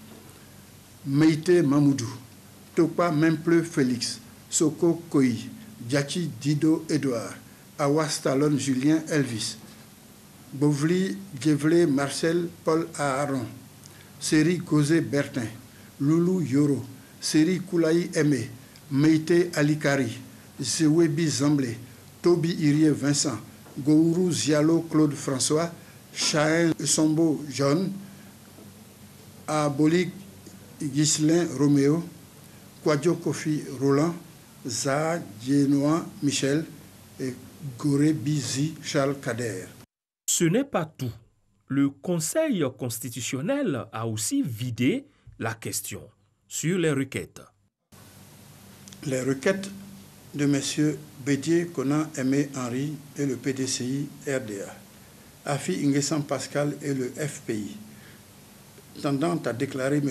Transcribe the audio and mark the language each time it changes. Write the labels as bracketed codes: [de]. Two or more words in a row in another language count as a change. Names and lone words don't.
[fr] Meïté Mamoudou, Topa Memple Félix, Soko Koi, Djachi Dido Edouard, Awa Stallone Julien Elvis, Bovli Djevlé Marcel Paul Aaron, Seri Gozé Bertin, Loulou Yoro, Seri Koulaï Aimé, Meïté Alikari, Zewebi Zamblé, Toby Irie Vincent, Gourou Zialo Claude François, Chahin Sombo John, Abolik Ghislain Roméo, Kouadio Kofi Roland, Zaha Djenoa Michel et Goré Bizi Charles Kader. Ce n'est pas tout. Le Conseil constitutionnel a aussi vidé la question sur les requêtes. Les requêtes de M. Bédié Konan Aimé Henri et le PDCI RDA, Afi N'Guessan Pascal et le FPI, tendant à déclarer M.